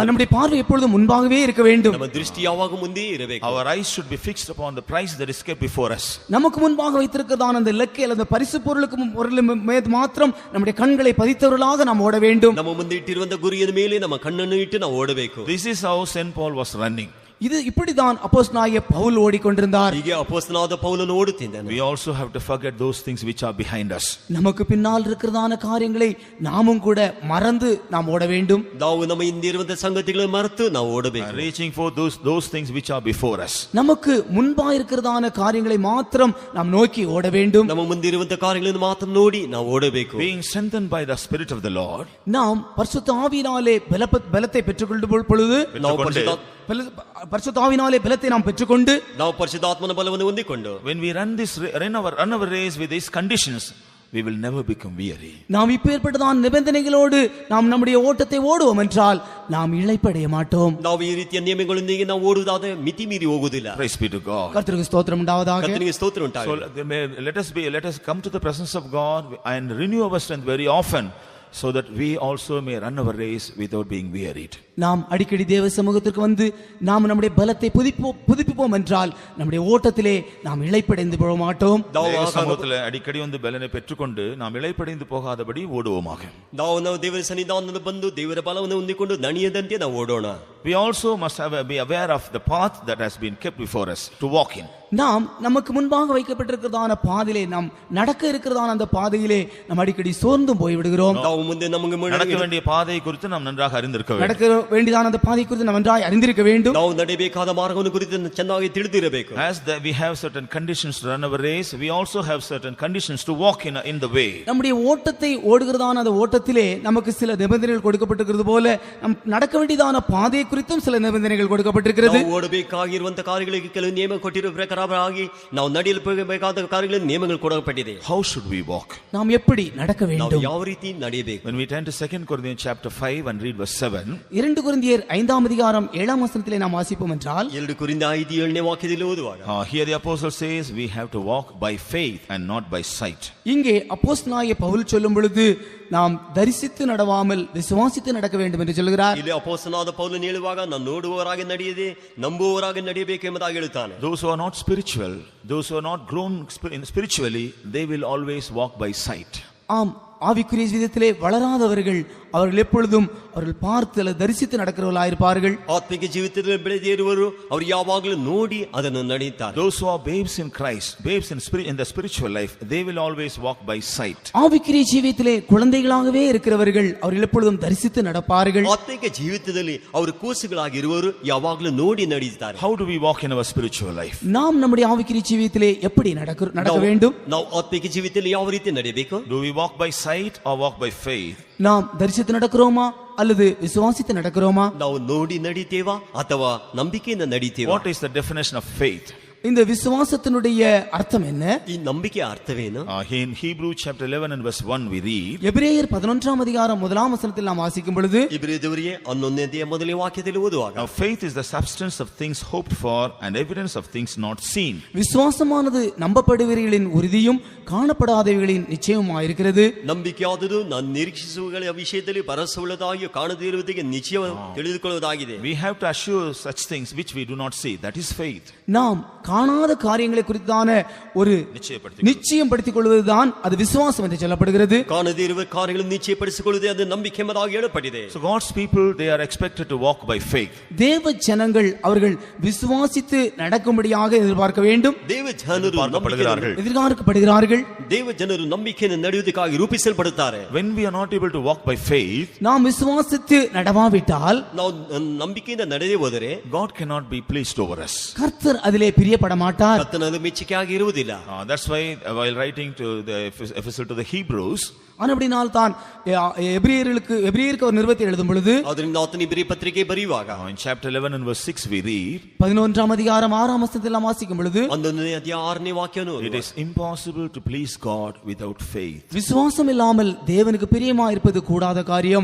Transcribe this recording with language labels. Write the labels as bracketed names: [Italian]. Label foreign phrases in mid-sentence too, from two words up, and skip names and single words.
[Tamil] நம்முடைய பார்வை எப்பொழுதும் முன்பாகவே இருக்க வேண்டும். [Kannada] ನಮ್ಮ ದೃಷ್ಟಿ ಯಾವಾಗ ಮುಂದೆ ಇರಬೇಕು. [English] Our eyes should be fixed upon the prize that is kept before us. [Tamil] நமக்கு முன்பாக வைத்திருக்கிறதான அந்த இலக்கை அல்லது பரிசு பொருளுக்கு மாத்திரம் நம்முடைய கண்களை பதித்தவர்களாக நாம் ஓட வேண்டும். [Kannada] ನಮ್ಮ ಮುಂದೆ ಇಟ್ಟಿರುವಂತ ಗುರಿಯ ಮೇಲೆ ನಮ್ಮ ಕಣ್ಣನ್ನು ಇಟ್ಟು ನಾವು ಓಡಬೇಕು. [English] This is how St. Paul was running. [Tamil] இது இப்படிதான் அப்போஸ்தலனாகிய பவுல் ஓடிக்கொண்டிருந்தார். [Kannada] ಹೀಗೆ ಅಪೊಸ್ತಲನಾದ ಪೌಲನು ಓಡುತ್ತಿದ್ದಾನೆ. [English] We also have to forget those things which are behind us. [Tamil] நமக்கு பின்னால் இருக்கிறதான காரியங்களை நாமும் கூட மறந்து நாம் ஓட வேண்டும். [Kannada] ನಾವು ನಮ್ಮ ಹಿಂದೆ ಇರುವಂತ ಸಂಗತಿಗಳನ್ನು ಮರೆತು ನಾವು ಓಡಬೇಕು. [English] Reaching for those things which are before us. [Tamil] நமக்கு முன்பாக இருக்கிறதான காரியங்களை மாத்திரம் நாம் நோக்கி ஓட வேண்டும். [Kannada] ನಮ್ಮ ಮುಂದೆ ಇರುವಂತ ಕಾರ್ಯಗಳನ್ನು ಮಾತ್ರ ನೋಡಿ ನಾವು ಓಡಬೇಕು. [English] Being strengthened by the Spirit of the Lord. [Tamil] நாம் பரிசுத்த ஆவியினாலே பலத்தை பெற்றுக்கொள்ளும் பொழுது பரிசுத்த ஆவியினாலே பலத்தை நாம் பெற்றுக்கொண்டு [Kannada] ನಾವು ಪರಿಶುದ್ಧಾತ್ಮನ ಬಲವನ್ನು ಹೊಂದಿಕೊಂಡು [English] when we run our race with these conditions, we will never become weary. [Tamil] நாம் இப்பேற்பட்டதான நிபந்தனைகளோடு நாம் நம்முடைய ஓட்டத்தை ஓடுவோம் என்றால் நாம் இளைப்படைய மாட்டோம். [Kannada] ನಾವು ಈ ರೀತಿಯ ನಿಯಮಗಳೊಂದಿಗೆ ನಾವು ಓಡುವುದಾದರೆ ಮಿತಿ ಮೀರಿ ಹೋಗುವುದಿಲ್ಲ. [English] Praise be to God. [Tamil] கர்த்தருக்கு ஸ்தோத்திரம் உண்டாவதாக. [Kannada] ಕರ್ತನಿಗೆ ಸ್ತೋತ್ರ ಉಂಟಾಗಲಿ. [English] So let us come to the presence of God and renew our strength very often, so that we also may run our race without being wearied. [Tamil] நாம் அடிக்கடி தேவ சமூகத்திற்கு வந்து நாம் நம்முடைய பலத்தை புதுப்பிப்போம் என்றால் நம்முடைய ஓட்டத்திலே நாம் இளைப்படைந்து போக மாட்டோம். தேவ சமூகத்திலே அடிக்கடி வந்து பலனை பெற்றுக்கொண்டு நாம் இளைப்படைந்து போகாதபடி ஓடுவோமாக. [Kannada] ನಾವು ದೇವರ ಸನ್ನಿಧಾನದಲ್ಲಿ ಬಂದು ದೇವರ ಬಲವನ್ನು ಹೊಂದಿಕೊಂಡು ದಣಿಯದಂತೆ ನಾವು ಓಡೋಣ. [English] We also must be aware of the path that has been kept before us to walk in. [Tamil] நாம் நமக்கு முன்பாக வைக்கப்பட்டிருக்கிறதான பாதையிலே நாம் நடக்க இருக்கிறதான அந்த பாதையிலே நாம் அடிக்கடி சோர்ந்தும் போய் விடுகிறோம். [Kannada] ನಾವು ಮುಂದೆ ನಮಗೆ [Tamil] நடக்க வேண்டிய பாதையை குறித்து நாம் நன்றாக அறிந்திருக்க வேண்டும். நடக்க வேண்டியதான அந்த பாதை குறித்து நாம் நன்றாக அறிந்திருக்க வேண்டும். [Kannada] ನಾವು ನಡೆಯಬೇಕಾದ ಮಾರ್ಗವನ್ನು ಕುರಿತು ಚೆನ್ನಾಗಿ ತಿಳಿದಿರಬೇಕು. [English] As we have certain conditions to run our race, we also have certain conditions to walk in the way. [Tamil] நம்முடைய ஓட்டத்தை ஓடுகிறதான அந்த ஓட்டத்திலே நமக்கு சில நிபந்தனைகள் கொடுக்கப்பட்டிருக்கிறது போல நம் நடக்க வேண்டியதான பாதையை குறித்தும் சில நிபந்தனைகள் கொடுக்கப்பட்டிருக்கிறது. [Kannada] ನಾವು ಓಡಬೇಕಾಗಿರುವಂತ ಕಾರ್ಯಗಳಿಗೆ ಕೆಲವು ನಿಯಮ ಕೊಟ್ಟಿರುವ ಪ್ರಕಾರವಾಗಿ ನಾವು ನಡೆಯಬೇಕಾದ ಕಾರ್ಯಗಳಿಗೆ ನಿಯಮಗಳು ಕೊಡಲ್ಪಟ್ಟಿದೆ. [English] How should we walk? [Tamil] நாம் எப்படி நடக்க வேண்டும்? [Kannada] ನಾವು ಯಾವ ರೀತಿ ನಡೆಯಬೇಕು? [English] When we turn to 2 Corinthians chapter 5 and read verse 7, [Tamil] 2 கொரிந்தியர் 5ஆம் அதிகாரம் 7ஆம் வசனத்திலே நாம் வாசிப்போம் என்றால் [Kannada] 2 ಕೊರಿಂಥ 5:7ನೇ ವಾಕ್ಯದಲ್ಲಿ ಓದುವಾಗ [English] here the apostle says we have to walk by faith and not by sight. [Tamil] இங்கே அப்போஸ்தலனாகிய பவுல் சொல்லும் பொழுது நாம் தரிசித்து நடவாமல் விசுவாசித்து நடக்க வேண்டும் என்று சொல்கிறார். [Kannada] ಇಲ್ಲಿ ಅಪೊಸ್ತಲನಾದ ಪೌಲನು ಹೇಳುವಾಗ ನಾವು ನೋಡುವವರಾಗಿ ನಡೆಯದೆ ನಂಬುವವರಾಗಿ ನಡೆಯಬೇಕು ಎಂಬುದಾಗಿ ಹೇಳುತ್ತಾನೆ. [English] Those who are not spiritual, those who are not grown spiritually, they will always walk by sight. [Tamil] ஆம், ஆவிக்குரிய விதத்திலே வளராதவர்கள் அவர்கள் எப்பொழுதும் அவர்கள் பார்த்து தரிசித்து நடக்கிறவர்களாயிருப்பார்கள். [Kannada] ಆತ್ಮಿಕ ಜೀವಿತದಲ್ಲಿ ಬೆಳೆದೇ ಇರುವರು ಅವರು ಯಾವಾಗಲೂ ನೋಡಿ ಅದನ್ನು ನಡೆಯುತ್ತಾರೆ. [English] Those who are babes in Christ, babes in the spiritual life, they will always walk by sight. [Tamil] ஆவிக்குரிய ஜீவியத்திலே குழந்தைகளாகவே இருக்கிறவர்கள் அவர்கள் எப்பொழுதும் தரிசித்து நடப்பார்கள். [Kannada] ಆತ್ಮಿಕ ಜೀವಿತದಲ್ಲಿ ಅವರು ಕೂಸುಗಳಾಗಿರುವರು ಯಾವಾಗಲೂ ನೋಡಿ ನಡೆಯುತ್ತಾರೆ. [English] How do we walk in our spiritual life? [Tamil] நாம் நம்முடைய ஆவிக்குரிய ஜீவியத்திலே எப்படி நடக்க வேண்டும்? [Kannada] ನಾವು ಆತ್ಮಿಕ ಜೀವಿತದಲ್ಲಿ ಯಾವ ರೀತಿ ನಡೆಯಬೇಕು? [English] Do we walk by sight or walk by faith? [Tamil] நாம் தரிசித்து நடக்கிறோமா அல்லது விசுவாசித்து நடக்கிறோமா? [Kannada] ನಾವು ನೋಡಿ ನಡೀತೇವಾ ಅಥವಾ ನಂಬಿಕೆಯಿಂದ ನಡೀತೇವಾ? [English] What is the definition of faith? [Tamil] இந்த விசுவாசத்தினுடைய அர்த்தம் என்ன? [Kannada] ಈ ನಂಬಿಕೆ ಅರ್ಥವೇನು? [English] In Hebrew chapter 11 and verse 1 we read, [Tamil] எபிரேயர் 11ஆம் அதிகாரம் 1ஆம் வசனத்தில் நாம் வாசிக்கும் பொழுது [Kannada] ಇಬ್ರಿಯದವರಿಗೆ 11ನೇ ಮೊದಲನೇ ವಾಕ್ಯದಲ್ಲಿ ಓದುವಾಗ [English] now faith is the substance of things hoped for and evidence of things not seen. [Tamil] விசுவாசமானது நம்பப்படுபவைகளின் உறுதியும் காணப்படாதவைகளின் நிச்சயமாயிருக்கிறது. [Kannada] ನಂಬಿಕೆಯಾದುದು ನಾನು ನಿರೀಕ್ಷಿಸುವಗಳ ವಿಷಯದಲ್ಲಿ ಭರವಸೆಯುಳ್ಳದಾಗಿ ಕಾಣದೇ ಇರುವುದಕ್ಕೆ ನಿಶ್ಚಯ ತಿಳಿದುಕೊಳ್ಳುವುದಾಗಿದೆ. [English] We have to assure such things which we do not see. That is faith. [Tamil] நாம் காணாத காரியங்களை குறித்தான ஒரு நிச்சயம் படுத்திக் கொள்வதுதான் அது விசுவாசம் என்று சொல்லப்படுகிறது. [Kannada] ಕಾಣದೇ ಇರುವ ಕಾರ್ಯಗಳನ್ನು ನಿಶ್ಚಯಪಡಿಸಿಕೊಳ್ಳುವುದೇ ಅದು ನಂಬಿಕೆ ಎಂಬುದಾಗಿ ಹೇಳப்பட்டிದೆ. [English] So God's people, they are expected to walk by faith. [Tamil] தேவ ஜனங்கள் அவர்கள் விசுவாசித்து நடக்கும்படியாக எதிர்பார்க்க வேண்டும். [Kannada] ದೇವ ಜನರು [Tamil] எதிர்பார்க்கப்படுகிறார்கள். [Kannada] ದೇವ ಜನರು ನಂಬಿಕೆಯನ್ನು ನಡೆಯುವುದಕ್ಕಾಗಿ ರೂಪಿಸಲ್ಪಡುತ್ತಾರೆ. [English] When we are not able to walk by faith, [Tamil] நாம் விசுவாசித்து நடவாவிட்டால் [Kannada] ನಾವು ನಂಬಿಕೆಯಿಂದ ನಡೆದೇ ಹೋದರೆ [English] God cannot be pleased over us. [Tamil] கர்த்தர் அதிலே பிரியப்பட மாட்டார். [Kannada] ಕರ್ತನಲ್ಲಿ ಮೆಚ್ಚುಗೆಯಾಗಿ ಇರುವುದಿಲ್ಲ. [English] That's why while writing to the epistle to the Hebrews, [Tamil] அப்படினால் தான் எபிரேயருக்கு ஒரு நிருபத்தை எழுதும் பொழுது [Kannada] ಅದರಿಂದ ಆತನ ಇಬ್ರಿಯ ಪತ್ರಿಕೆ ಬರೆಯುವಾಗ [English] in chapter 11 and verse 6 we read, [Tamil] 11ஆம் அதிகாரம் 6ஆம் வசனத்தில் நாம் வாசிக்கும் பொழுது [Kannada] 11ನೇ ಅಧ್ಯಾಯ 6ನೇ ವಾಕ್ಯವನ್ನು [English] it is impossible to please God without faith. [Tamil] விசுவாசம் இல்லாமல் தேவனுக்கு பிரியமாக இருப்பது கூடாத காரியம்.